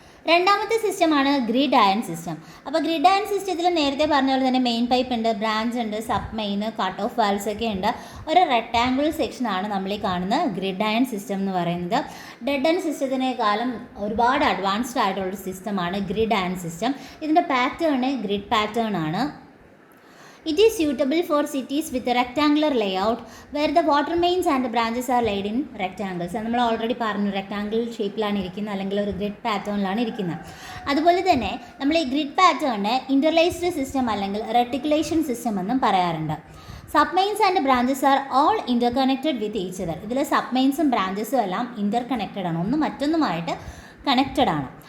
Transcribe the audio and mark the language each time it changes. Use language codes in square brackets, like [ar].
[ml] രണ്ടാമത്തെ സിസ്റ്റമാണ് grid iron system. അപ്പോൾ ഗ്രിഡ് അയൺ സിസ്റ്റത്തിൽ നേരത്തെ പറഞ്ഞ പോലെ തന്നെ മെയിൻ പൈപ്പ് ഉണ്ട്, ബ്രാഞ്ച് ഉണ്ട്, sub main, cut off valves ഒക്കെ ഉണ്ട്. ഒരു റെക്ടാംഗുലർ സെക്ഷനാണ് നമ്മൾ ഈ കാണുന്ന ഗ്രിഡ് അയൺ സിസ്റ്റം എന്ന് പറയുന്നത്. ഡെഡ് അയൺ സിസ്റ്റത്തിനേക്കാളും ഒരുപാട് അഡ്വാൻസ്ഡ് ആയിട്ടുള്ളൊരു സിസ്റ്റമാണ് ഗ്രിഡ് അയൺ സിസ്റ്റം. ഇതിൻ്റെ പാറ്റേൺ ഗ്രിഡ് പാറ്റേൺ ആണ്. [en] It is suitable for cities with a rectangular layout where the water mains and the branches are laid in rectangles. [ml] നമ്മൾ already പറഞ്ഞു rectangle ഷേപ്പിലാണ് ഇരിക്കുന്നത്, അല്ലെങ്കിൽ ഒരു ഗ്രിഡ് പാറ്റേണിലാണ് ഇരിക്കുന്നത്. അതുപോലെ തന്നെ നമ്മൾ ഈ ഗ്രിഡ് പാറ്റേണിന് ഇൻ്റർലേസ്ഡ് സിസ്റ്റം അല്ലെങ്കിൽ റെട്ടിക്കുലേഷൻ സിസ്റ്റം എന്നും പറയാറുണ്ട്. [en] Sub mains and branches are all interconnected with each other. [ml] ഇതിൽ സബ് മെയിൻസും ബ്രാഞ്ചസും എല്ലാം ഇൻ്റർകണക്റ്റഡ് ആണ്, ഒന്നും മറ്റൊന്നുമായിട്ട് കണക്റ്റഡ് ആണ്.